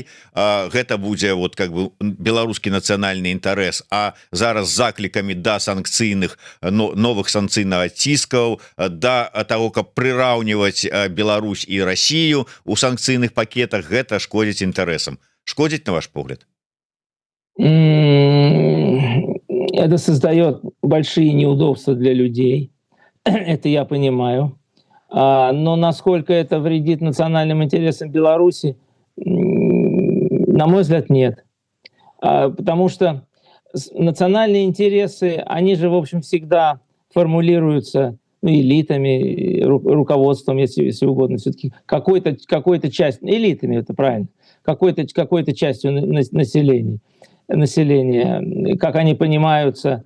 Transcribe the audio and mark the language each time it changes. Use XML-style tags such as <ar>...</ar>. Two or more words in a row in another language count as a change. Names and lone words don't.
<be>Гэта будзе</be> <ru>вот как бы</ru> <be>беларускі нацыянальны інтарэс. А зараз заклікамі да санкцыйных новых санкцыйных ціскаў, да таго, каб прыраўніваць Беларусь і Расію у санкцыйных пакетах, гэта шкодзіць інтарэсам. Шкодзіць, на ваш погляд?</be> <ru>Это создает большие неудобства для людей. Это я понимаю. Но насколько это вредит национальным интересам Беларуси, на мой взгляд, нет. Потому что национальные интересы, они же, в общем, всегда формулируются элитами, руководством, если угодно, все-таки какой-то частью, элитами, это правильно, какой-то частью населения, как они понимаются.</ru>